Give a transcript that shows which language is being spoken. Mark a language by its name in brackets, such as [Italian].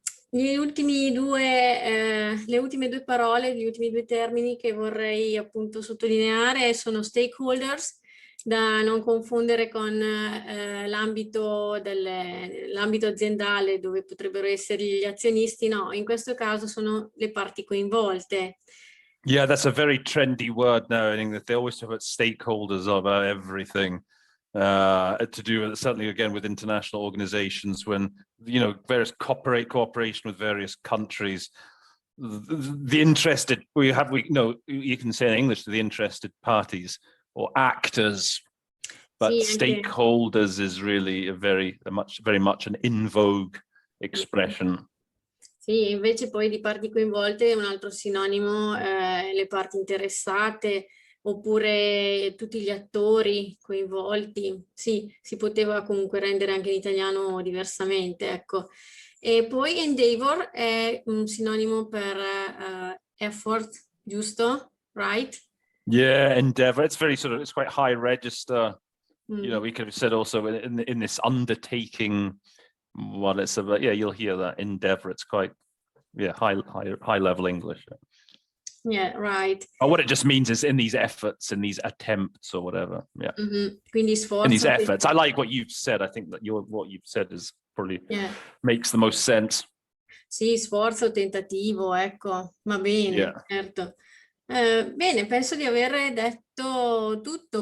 [Italian] Le ultime due parole, gli ultimi 2 termini che vorrei appunto sottolineare sono stakeholders, da non confondere con l'ambito aziendale, dove potrebbero essere gli azionisti. No, in questo caso sono le parti coinvolte. [English] Yeah, that's a very trendy word now. I think that they always talk about stakeholders about everything. To do certainly again with international organizations, when various cooperation with various countries, the interested you can say in English the interested parties or actors, but stakeholders is really very much an in vogue expression. [Italian] Sì, invece poi di parti coinvolte un altro sinonimo, le parti interessate, oppure tutti gli attori coinvolti. Sì, si poteva comunque rendere anche in italiano diversamente, ecco. E poi endeavor è un sinonimo per effort, giusto? [English] Right? Yeah, endeavor. It's very it's quite high register. We could have said also in this undertaking, what it's about. Yeah, you'll hear that endeavor. It's quite high level English. Yeah, right. Or what it just means is in these efforts, in these attempts, or whatever. Yeah. [Italian] Quindi sforzo. [English] In these efforts, I like what you've said. I think that what you've said is probably makes the most sense. [Italian] Sì, sforzo, tentativo, ecco. Va bene, certo. Bene, penso di aver detto tutto.